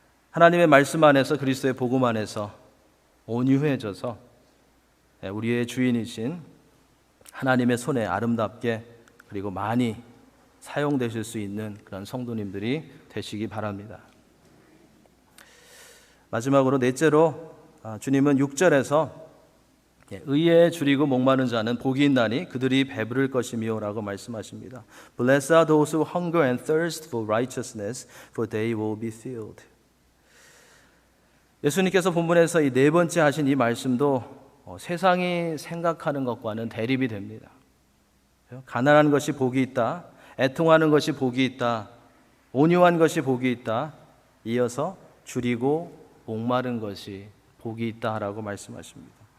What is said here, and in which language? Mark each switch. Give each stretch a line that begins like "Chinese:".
Korean: 하나님의 말씀 안에서, 그리스도의 복음 안에서 온유해져서 우리의 주인이신 하나님의 손에 아름답게 그리고 많이 사용되실 수 있는 그런 성도님들이 되시기 바랍니다. 마지막으로 넷째로, 주님은 6절에서 의에 줄이고 목마른 자는 복이 있나니 그들이 배부를 것이며 라고 말씀하십니다.
English: Blessed are those who hunger and thirst for righteousness, for they will be filled.
Korean: 예수님께서 본문에서 이 네 번째 하신 이 말씀도 세상이 생각하는 것과는 대립이 됩니다. 가난한 것이 복이 있다, 애통하는 것이 복이 있다, 온유한 것이 복이 있다, 이어서 줄이고 목마른 것이 복이 있다라고 말씀하십니다.